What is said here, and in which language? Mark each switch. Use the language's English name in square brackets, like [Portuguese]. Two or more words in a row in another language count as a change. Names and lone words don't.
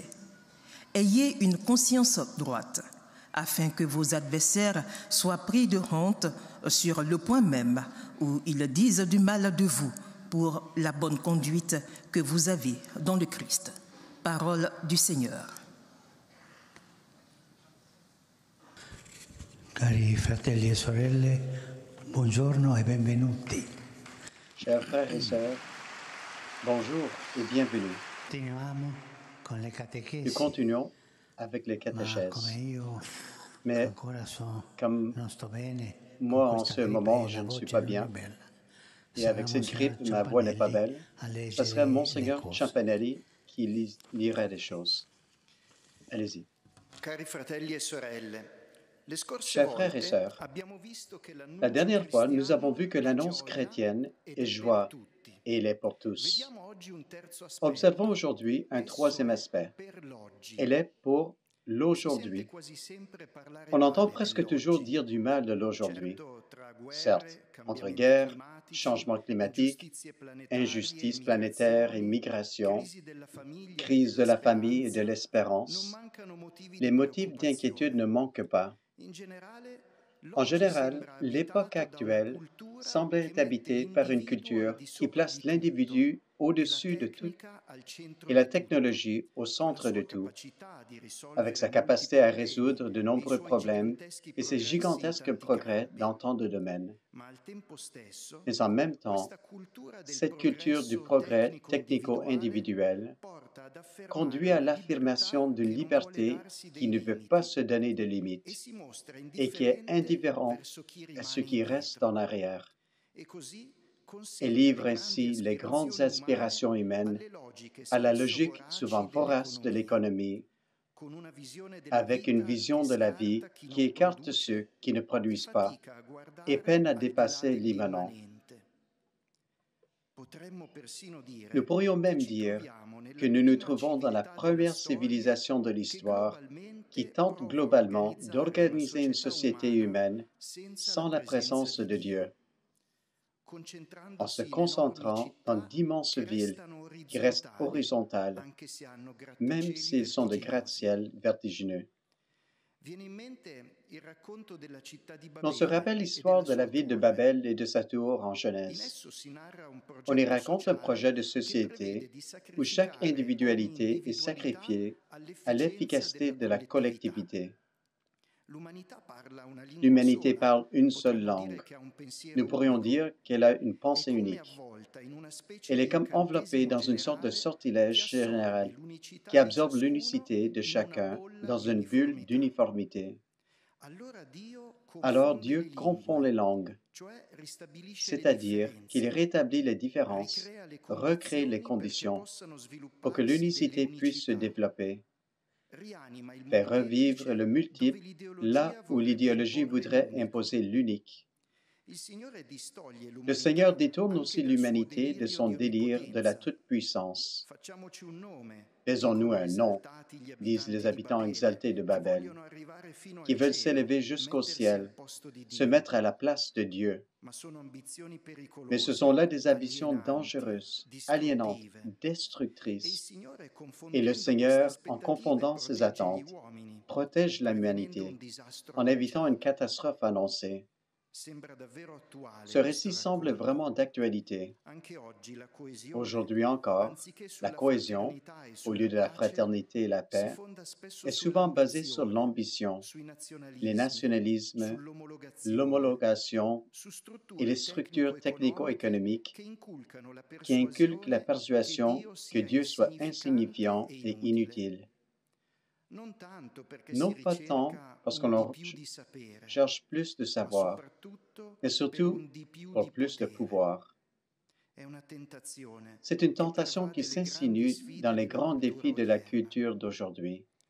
[French] Ayez une conscience droite, afin que vos adversaires soient pris de honte sur le point même où ils disent du mal de vous pour la bonne conduite que vous avez dans le Christ. Parole du Seigneur. [Italian] Cari fratelli e sorelle, buongiorno e benvenuti. [French] Chers frères et sœurs, bonjour et bienvenue. [Italian] Continuiamo con le [French] Nous [Italian] catechesi. [French] continuons avec les [Italian] Ma [French] catéchèses. [Italian] come io [French] Mais [Italian] ancora [French] comme [Italian] non sto bene, [French] moi, [Italian] con [French] en [Italian] questa [French] ce [Italian] grippe [French] moment, [Italian] e [French] je [Italian] la [French] ne suis [Italian] voce [French] pas [Italian] non è [French] bien, [Italian] bella. [French] et avec [Italian] Sarà [French] cette grippe, [Italian] Monsignor [French] ma voix n'est pas [Italian] Ciampanelli [French] belle, [Italian] a [French] ce [Italian] leggere [French] serait [Italian] le [French] Monseigneur [Italian] cose. [French] Ciampanelli qui lirait les choses. Allez-y. [Italian] Cari fratelli e sorelle, le scorse [French] Chers frères et [Italian] volte [French] sœurs, [Italian] abbiamo visto che la l'annuncio [French] dernière fois, nous avons [Italian] cristiano [French] vu que [Italian] è [French] l'annonce [Italian] gioia [French] chrétienne [Italian] ed [French] est [Italian] è per [French] joie [Italian] tutti. [French] et il est pour tous. [Italian] Vediamo oggi un terzo [French] Observons [Italian] aspetto. [French] aujourd'hui un [Italian] Esso [French] troisième [Italian] è [French] aspect. [Italian] per l'oggi. [French] Elle est pour [Italian] Si sente [French] l'aujourd'hui. [Italian] quasi sempre parlare [French] On entend [Italian] male [French] presque toujours [Italian] dell'oggi. [French] dire du mal de l'aujourd'hui. [Italian] Certo, tra guerre, [French] Certes, entre [Italian] cambiamenti [French] guerre, [Italian] climatici, [French] changement climatique, [Italian] ingiustizie planetarie, [French] injustice planétaire et [Italian] migrazioni, [French] migration, [Italian] crisi della famiglia e [French] crise de la famille et de [Italian] non [French] l'espérance, [Italian] mancano motivi [French] les [Italian] di [French] motifs d'inquiétude ne [Italian] preoccupazione. [French] manquent pas. [Italian] In generale, [French] En [Italian] l'oggi [French] général, [Italian] sembra [French] l'époque [Italian] abitato da una [French] actuelle [Italian] cultura [French] semble [Italian] che [French] être [Italian] mette [French] habitée par une [Italian] l'individuo al [French] culture [Italian] di [French] qui [Italian] sopra [French] place [Italian] di tutto [French] l'individu [Italian] e la [French] au-dessus de tout [Italian] tecnica al centro [French] et la [Italian] di tutto, [French] technologie au [Italian] con la [French] centre de [Italian] sua [French] tout, [Italian] capacità di [French] avec [Italian] risolvere [French] sa [Italian] molti [French] capacité à [Italian] problemi [French] résoudre de [Italian] e i [French] nombreux [Italian] suoi [French] problèmes [Italian] giganteschi [French] et ses [Italian] progressi in [French] gigantesques [Italian] tanti [French] progrès [Italian] campi. [French] dans tant de domaines. [Italian] Ma al tempo stesso, [French] Mais en même temps, [Italian] questa cultura del [French] cette culture du [Italian] progresso [French] progrès [Italian] tecnico-individuale [French] technico-individuel [Italian] porta ad [French] conduit [Italian] affermare [French] à [Italian] una [French] l'affirmation [Italian] libertà [French] d'une [Italian] che non vuole [French] liberté [Italian] darsi [French] qui [Italian] dei [French] ne veut pas [Italian] limiti [French] se donner de [Italian] e [French] limites [Italian] si mostra [French] et qui est [Italian] indifferente [French] indifférent [Italian] verso chi [French] à ceux [Italian] rimane [French] qui restent en [Italian] indietro [French] arrière [Italian] e così [French] et [Italian] consegna [French] le livre [Italian] grandi [French] ainsi les grandes [Italian] aspirazioni umane [French] aspirations humaines [Italian] alle logiche [French] à la [Italian] spesso [French] logique souvent [Italian] voraci [French] vorace de [Italian] dell'economia, [French] l'économie, [Italian] con una visione della [French] avec une [Italian] vita [French] vision [Italian] che [French] de la vie [Italian] scarta chi [French] qui [Italian] non [French] écarte ceux [Italian] produce [French] qui ne [Italian] e [French] produisent pas [Italian] fatica a [French] et [Italian] guardare [French] peine à [Italian] al di là [French] dépasser l'immanent. [Italian] dell'immanente. Potremmo persino [French] Nous [Italian] dire [French] pourrions [Italian] che [French] même [Italian] ci [French] dire [Italian] troviamo [French] que [Italian] nella [French] nous nous [Italian] prima [French] trouvons dans la [Italian] civiltà della [French] première [Italian] storia [French] civilisation de [Italian] che [French] l'histoire qui [Italian] globalmente [French] tente [Italian] prova a [French] globalement [Italian] organizzare [French] d'organiser une [Italian] società [French] société [Italian] umana [French] humaine [Italian] senza [French] sans la présence [Italian] presenza [French] de [Italian] di [French] Dieu, [Italian] Dio, [French] en se [Italian] concentrandosi in enormi [French] concentrant dans [Italian] città [French] d'immenses [Italian] che [French] villes [Italian] restano [French] qui restent [Italian] orizzontali, [French] horizontales, [Italian] anche se hanno [French] même [Italian] grattacieli [French] s'ils sont de [Italian] vertiginosi. [French] gratte-ciel vertigineux. [Italian] Viene in mente il racconto della città di [French] On se rappelle [Italian] Babele e [French] l'histoire [Italian] della [French] de la [Italian] sua [French] ville de [Italian] torre. [French] Babel et de sa tour en [Italian] In [French] Genèse. [Italian] esso si narra un [French] On y [Italian] progetto [French] raconte un projet [Italian] sociale [French] de [Italian] che prevede [French] société [Italian] di [French] où chaque [Italian] sacrificare ogni [French] individualité est [Italian] individualità [French] sacrifiée à [Italian] all'efficienza [French] l'efficacité [Italian] della [French] de la [Italian] collettività. [French] collectivité. [Italian] L'umanità parla una lingua [French] L'humanité [Italian] sola. [French] parle une seule [Italian] Potremmo dire [French] langue. [Italian] che ha un pensiero [French] Nous pourrions [Italian] unico. [French] dire qu'elle a une [Italian] È [French] pensée [Italian] come [French] unique. [Italian] avvolta in una specie [French] Elle est [Italian] di [French] comme enveloppée [Italian] incantesimo [French] dans une sorte de [Italian] generale [French] sortilège [Italian] che assorbe [French] général [Italian] l'unicità [French] qui [Italian] di [French] absorbe [Italian] ciascuno [French] l'unicité de [Italian] in una [French] chacun [Italian] bolla [French] dans [Italian] di [French] une bulle [Italian] uniformità. [French] d'uniformité. [Italian] Allora Dio [French] Alors [Italian] confonde [French] Dieu [Italian] le [French] confond les [Italian] lingue, [French] langues, [Italian] cioè ristabilisce le [French] c'est-à-dire qu'il [Italian] differenze, [French] rétablit les différences, [Italian] ricrea le [French] recrée les [Italian] condizioni perché [French] conditions [Italian] possano [French] pour que [Italian] svilupparsi delle [French] l'unicité puisse se [Italian] unicità, [French] développer, [Italian] rianima il [French] faire revivre [Italian] molteplice [French] le [Italian] dove [French] multiple là [Italian] l'ideologia [French] où [Italian] vorrebbe [French] l'idéologie [Italian] imporre [French] voudrait [Italian] l'unico. [French] imposer l'unique. [Italian] Il Signore distoglie [French] Le Seigneur [Italian] l'umanità [French] détourne [Italian] anche [French] aussi [Italian] dal suo [French] l'humanité de [Italian] delirio [French] son [Italian] di [French] délire de la [Italian] onnipotenza. [French] toute-puissance. [Italian] Facciamoci un nome, [French] Faisons-nous [Italian] dicono [French] un nom, [Italian] esaltati gli [French] disent [Italian] abitanti [French] les [Italian] di [French] habitants [Italian] Babele, [French] exaltés de [Italian] che [French] Babel, [Italian] vogliono arrivare fino [French] qui [Italian] al [French] veulent [Italian] cielo, [French] s'élever jusqu'au [Italian] mettersi al [French] ciel, [Italian] posto di [French] se [Italian] Dio. [French] mettre à la place de Dieu. [Italian] Ma sono ambizioni [French] Mais ce sont là [Italian] pericolose, [French] des ambitions [Italian] alienanti, [French] dangereuses, aliénantes, [Italian] distruttive. E il [French] destructrices. [Italian] Signore, [French] Et le [Italian] confondendo queste [French] Seigneur, en [Italian] aspettative, [French] confondant ses [Italian] protegge gli [French] attentes, [Italian] uomini, [French] protège [Italian] prevenendo un [French] l'humanité [Italian] disastro [French] en évitant une [Italian] annunciato. [French] catastrophe annoncée. [Italian] Sembra davvero attuale [French] Ce [Italian] questo [French] récit semble [Italian] racconto. [French] vraiment d'actualité. [Italian] Anche oggi la coesione, [French] Aujourd'hui encore, [Italian] anziché [French] la [Italian] sulla [French] cohésion, [Italian] fraternità e [French] au [Italian] sulla [French] lieu de la [Italian] pace, [French] fraternité et la [Italian] si [French] paix, [Italian] fonda spesso [French] est souvent basée sur [Italian] sull'ambizione, [French] l'ambition, [Italian] sui [French] les [Italian] nazionalismi, [French] nationalismes, [Italian] sull'omologazione, [French] l'homologation [Italian] su [French] et [Italian] strutture [French] les structures [Italian] tecnico-economiche [French] technico-économiques [Italian] che inculcano la [French] qui inculquent la [Italian] persuasione che [French] persuasion [Italian] Dio [French] que [Italian] sia [French] Dieu soit [Italian] insignificante [French] insignifiant [Italian] e [French] et [Italian] inutile. [French] inutile. Non pas tant parce qu'on cherche plus de savoir, mais surtout pour plus de pouvoir. C'est une tentation qui s'insinue dans les grands défis de la culture d'aujourd'hui.